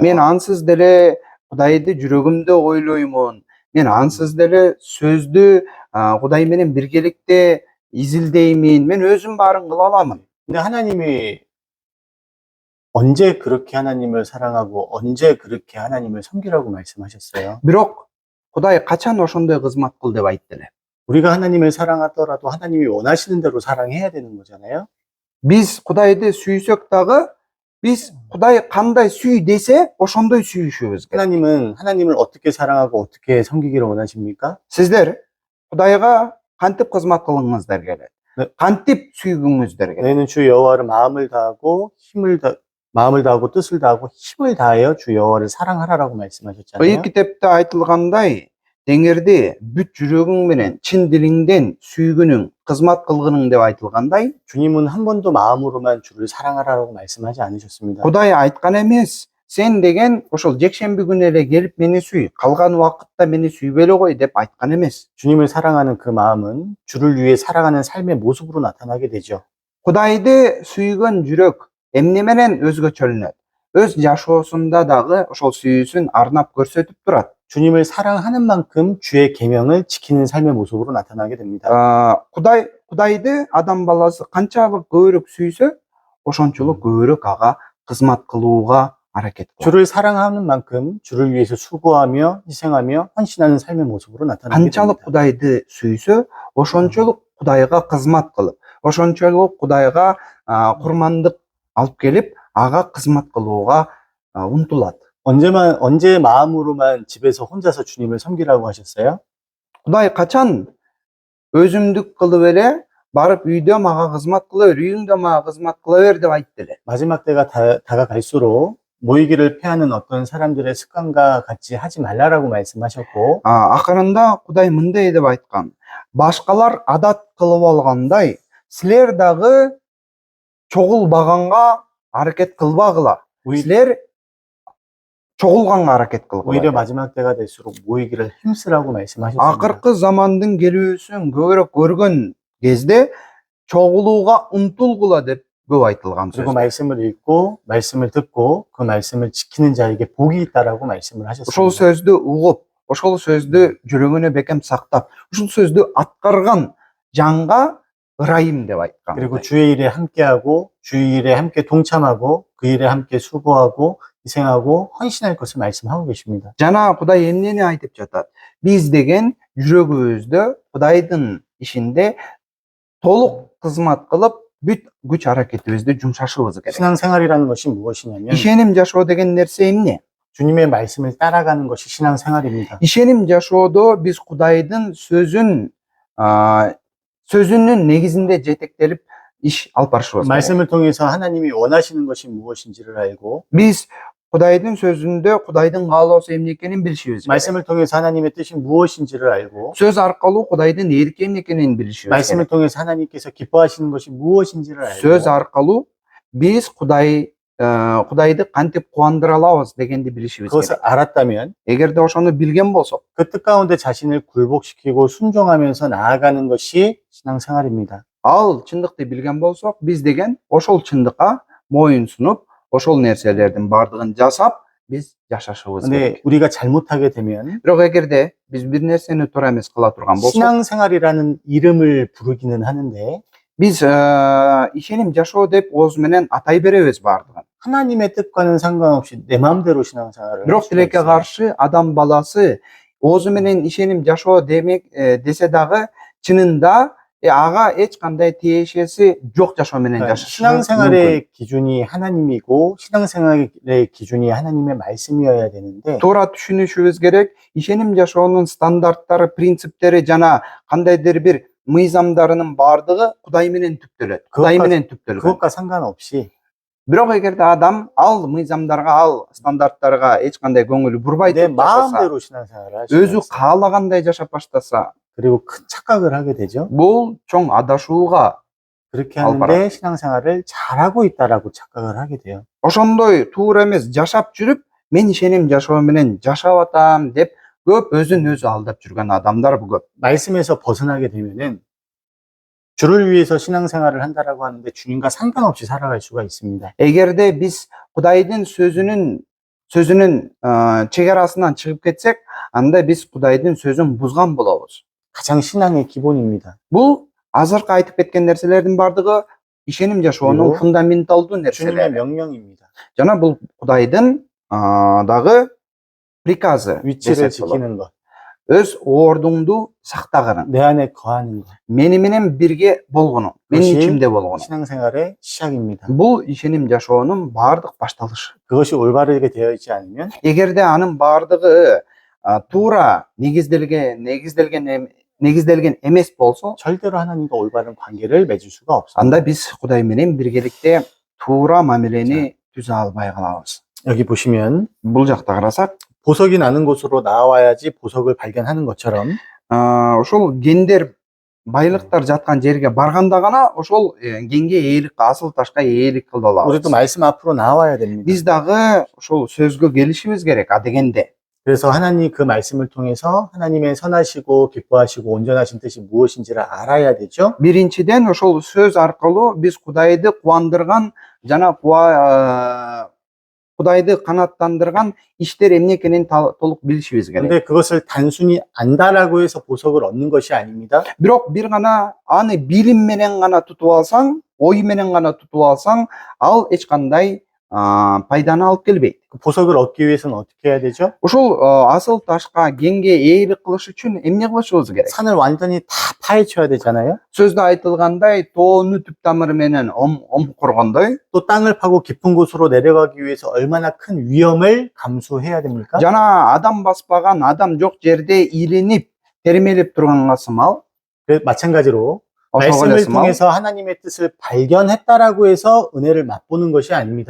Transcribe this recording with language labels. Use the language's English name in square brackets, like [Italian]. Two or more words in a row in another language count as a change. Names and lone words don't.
[Kyrgyz] Мен ансыз деле Кудайды жүрөгүмдө ойлоймун. Мен ансыз деле сөздү Кудай менен биргеликте изилдеймин. Мен өзүм баарын кыла аламын. [Korean] 근데 하나님이 언제 그렇게 하나님을 사랑하고 언제 그렇게 하나님을 섬기라고 말씀하셨어요? [Kyrgyz] Бирок Кудай качан ошондой кызмат кыл деп айтты эле? [Korean] 우리가 하나님을 사랑하더라도 하나님이 원하시는 대로 사랑해야 되는 거잖아요. [Kyrgyz] Биз Кудайды сүйсөк дагы, биз Кудай кандай сүй десе, ошондой сүйүшүбүз керек. [Korean] 하나님은 하나님을 어떻게 사랑하고 어떻게 섬기기를 원하십니까? [Kyrgyz] Сиздер Кудайга кантип кызмат кылыңыздар келет? [Korean] 네. [Kyrgyz] Кантип сүйгүңүздөр келет? [Korean] 너희는 주 여호와를 마음을 다하고 마음을 다하고 뜻을 다하고 힘을 다하여 주 여호와를 사랑하라라고 말씀하셨잖아요. [Kyrgyz] Ый китепте айтылгандай, теңерде бүт жүрөгүң менен, чын дилиңден сүйгүнүң, кызмат кылгының деп айтылгандай, [Korean] 주님은 한 번도 마음으로만 주를 사랑하라라고 말씀하지 않으셨습니다. [Kyrgyz] Кудай айткан эмес, сен деген ошол жекшемби күнү эле келип мени сүй, калган убакытта мени сүйбөй эле кой деп айткан эмес. [Korean] 주님을 사랑하는 그 마음은 주를 위해 살아가는 삶의 모습으로 나타나게 되죠. [Kyrgyz] Кудайды сүйгөн жүрөк эмне менен өзгөчөлөнөт? Өз жашоосунда дагы ошол сүйүүсүн арнап көрсөтүп турат. [Korean] 주님을 사랑하는 만큼 주의 계명을 지키는 삶의 모습으로 나타나게 됩니다. [Kyrgyz] Кудайды адам баласы канчалык көбүрөөк сүйсө, ошончолук көбүрөөк ага кызмат кылууга аракет кылат. [Korean] 주를 사랑하는 만큼 주를 위해서 수고하며 희생하며 헌신하는 삶의 모습으로 나타나게 [Kyrgyz] Канчалык [Korean] 됩니다. [Kyrgyz] Кудайды сүйсө, ошончолук Кудайга кызмат кылып, ошончолук Кудайга курмандык алып келип, ага кызмат кылууга умтулат. [Korean] 언제 마음으로만 집에서 혼자서 주님을 섬기라고 하셨어요? [Kyrgyz] Кудай качан өзүмдүк кылып эле барып үйдө мага кызмат кыла бер, үйүңдө мага кызмат кыла бер деп айтты эле. [Korean] 마지막 때가 다가갈수록 모이기를 패하는 어떤 사람들의 습관과 같이 하지 말라라고 말씀하셨고, [Kyrgyz] Акырында Кудай мындай деп айткан. Башкалар адат кылып алгандай, силер дагы чогулбаганга аракет кылбагыла. Силер чогулганга аракет кылгыла. [Korean] 오히려 마지막 때가 될수록 모이기를 힘쓰라고 말씀하셨습니다. [Kyrgyz] Акыркы замандын келүүсүн көбүрөөк көргөн кезде чогулууга умтулгула деп көп айтылган [Korean] 그리고 [Kyrgyz] сөз. [Korean] 말씀을 읽고 말씀을 듣고 그 말씀을 지키는 자에게 복이 있다라고 말씀을 [Kyrgyz] Ошол [Korean] 하셨습니다. [Kyrgyz] сөздү угуп, ошол сөздү жүрөгүнө бекем сактап, ошол сөздү аткарган жанга ырайым деп айткан. [Korean] 그리고 주의 일에 함께하고 주의 일에 함께 동참하고 그 일에 함께 수고하고 희생하고 헌신할 것을 말씀하고 계십니다. [Kyrgyz] Жана Кудай эмнени айтып жатат? Биз деген жүрөгүбүздө Кудайдын ишинде толук кызмат кылып, бүт күч аракетибизди жумшашыбыз керек. [Korean] 신앙생활이라는 것이 무엇이냐면 [Kyrgyz] Ишеним жашоо деген нерсе эмне? [Korean] 주님의 말씀을 따라가는 것이 신앙생활입니다. [Kyrgyz] Ишеним жашоодо биз Кудайдын сөзүнүн негизинде жетектелип иш алып барышыбыз керек. [Korean] 말씀을 통해서 하나님이 원하시는 것이 무엇인지를 알고 [Kyrgyz] Биз Кудайдын сөзүндө Кудайдын каалоосу эмне экенин билишибиз керек. [Korean] 말씀을 통해서 하나님의 뜻이 무엇인지를 알고 [Kyrgyz] Сөз аркылуу Кудайдын эрки эмне экенин билишибиз [Korean] 말씀을 [Kyrgyz] керек. [Korean] 통해서 하나님께서 기뻐하시는 것이 무엇인지를 [Kyrgyz] Сөз [Korean] 알고 [Kyrgyz] аркылуу биз Кудайды кантип кубандыра алабыз дегенди билишибиз [Korean] 그것을 [Kyrgyz] керек. [Korean] 알았다면 [Kyrgyz] Эгерде ошону билген болсок, [Korean] 그 뜻 가운데 자신을 굴복시키고 순종하면서 나아가는 것이 신앙생활입니다. [Kyrgyz] ал чындыкты билген болсок, биз деген ошол чындыкка моюн сунуп, ошол нерселердин бардыгын жасап, биз жашашыбыз [Korean] 근데 [Kyrgyz] керек. [Korean] 우리가 잘못하게 되면 [Kyrgyz] Бирок эгерде биз бир нерсени туура эмес кыла турган болсок, [Korean] 신앙생활이라는 이름을 부르기는 하는데 [Kyrgyz] биз ишеним жашоо деп ооз менен атай беребиз бардыгын. [Korean] 하나님의 뜻과는 상관없이 내 마음대로 신앙생활을 할 [Kyrgyz] Бирок [Korean] 수가 [Kyrgyz] тилекке [Korean] 있어요. [Kyrgyz] каршы адам баласы оозу менен ишеним жашоо демек десе дагы чынында ага эч кандай тиешеси жок жашоо менен [Korean] 그러니까 [Kyrgyz] жашашы мүмкүн. [Korean] 신앙생활의 기준이 하나님이고 신앙생활의 기준이 하나님의 말씀이어야 되는데 [Kyrgyz] Туура түшүнүшүбүз керек. Ишеним жашоонун стандарттары, принциптери жана кандайдыр бир мыйзамдарынын бардыгы Кудай менен түптөлөт. Кудай менен түптөлгөн. [Korean] 그것과 상관없이 [Kyrgyz] Бирок эгерде адам ал мыйзамдарга, ал стандарттарга эч кандай көңүл бурбай [Korean] 내 [Kyrgyz] туруп жашаса, [Korean] 마음대로 신앙생활을 할 수가 [Kyrgyz] өзү [Korean] 있어요. [Kyrgyz] каалагандай жашап баштаса, [Korean] 그리고 큰 착각을 하게 되죠. [Kyrgyz] бул чоң адашууга [Korean] 그렇게 알바라. 하는데 신앙생활을 잘하고 있다라고 착각을 하게 돼요. [Kyrgyz] ошондой туура эмес жашап жүрүп, мен ишеним жашоо менен жашап атам деп көп өзүн өзү алдап жүргөн адамдар көп. [Korean] 말씀에서 벗어나게 되면은 주를 위해서 신앙생활을 한다라고 하는데 주님과 상관없이 살아갈 수가 있습니다. [Kyrgyz] Эгерде биз Кудайдын сөзүнүн чегарасынан чыгып кетсек, анда биз Кудайдын сөзүн бузган болобуз. [Korean] 가장 신앙의 기본입니다. [Kyrgyz] Бул азыркы айтып кеткен нерселердин бардыгы ишеним жашоонун [Korean] 그리고 [Kyrgyz] фундаменталдуу [Korean] 주님의 [Kyrgyz] нерселери. [Korean] 명령입니다. [Kyrgyz] Жана бул Кудайдын дагы приказы. [Korean] 위치를 [Kyrgyz] десек болот. [Korean] 지키는 것, [Kyrgyz] Өз ордуңду сактагырың. [Korean] 내 안에 거하는 것. [Kyrgyz] Мени менен бирге болгону, менин [Korean] 그것이 [Kyrgyz] ичимде болгону. [Korean] 신앙생활의 시작입니다. [Kyrgyz] Бул ишеним жашоонун бардык башталышы. [Korean] 그것이 올바르게 되어 있지 않으면 [Kyrgyz] Эгерде анын бардыгы туура негизделген эмес болсо, [Korean] 절대로 하나님과 올바른 관계를 맺을 수가 없습니다. [Kyrgyz] анда биз Кудай менен биргеликте туура мамилени түзө албай калабыз. [Korean] 여기 보시면 [Kyrgyz] Бул жакта карасак, [Korean] 보석이 나는 곳으로 나와야지 보석을 발견하는 것처럼 [Kyrgyz] ошол кендер, байлыктар жаткан жерге барганда гана ошол кенге ээлик, асыл ташка ээлик кыла [Korean] 우리도 [Kyrgyz] алабыз. [Korean] 말씀 앞으로 나와야 됩니다. [Kyrgyz] Биз дагы ошол сөзгө келишибиз керек адегенде. [Korean] 그래서 하나님 그 말씀을 통해서 하나님의 선하시고 기뻐하시고 온전하신 뜻이 무엇인지를 알아야 되죠. [Kyrgyz] Биринчиден ошол сөз аркылуу биз Кудайды кубандырган жана Кудайды канааттандырган иштер эмне экенин толук билишибиз керек. [Korean] 근데 그것을 단순히 안다라고 해서 보석을 얻는 것이 아닙니다. [Kyrgyz] Бирок бир гана аны билим менен гана тутуп алсаң, ой менен гана тутуп алсаң, ал эч кандай пайданы алып келбейт. [Korean] 그 보석을 얻기 위해서는 어떻게 해야 되죠? [Kyrgyz] Ошол асыл ташка, кенге ээлик кылыш үчүн эмне кылышыбыз керек? [Korean] 산을 완전히 다 파헤쳐야 되잖아요. [Kyrgyz] Сөздө айтылгандай, тоону түп тамыры менен омкургондой, [Korean] 또 땅을 파고 깊은 곳으로 내려가기 위해서 얼마나 큰 위험을 감수해야 됩니까? [Kyrgyz] жана адам баспаган, адам жок жерде илинип, термелеп турганга сымал, [Korean] 마찬가지로 [Kyrgyz] ошого эле [Korean] 말씀을 [Kyrgyz] сымал, [Korean] 통해서 하나님의 뜻을 발견했다라고 해서 은혜를 맛보는 것이 아닙니다.